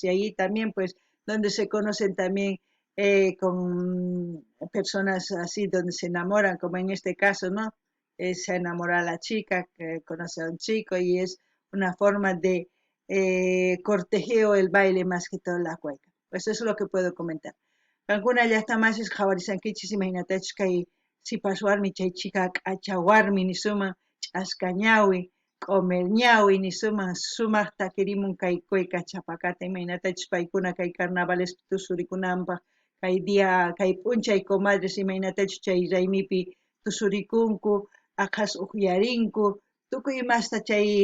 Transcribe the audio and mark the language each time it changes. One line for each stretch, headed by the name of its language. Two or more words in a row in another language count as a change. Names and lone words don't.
Spanish: Y ahí también pues donde se conocen también con personas así, donde se enamoran, como en este caso, ¿no? Se enamora a la chica, que conoce a un chico, y es una forma de cortejeo el baile más que todo la cueca. Pues eso es lo que puedo comentar.
Quechua: Kankuna llaqtamanchis qhawarisankichis imaynatachus kay sipaswarmi chay chiqa k'achawarmi nisuma ch'asqa ñawi, q'umir ñawi nisuma sumaq takirimun kay cueca chapacata imaynatachus paykuna kay carnavales tusurikunanpaq kay día kay p'unchay comadres imaynatachus chay raymipi tusurikunku, aqhas uqllarinku, tukuy imasta chay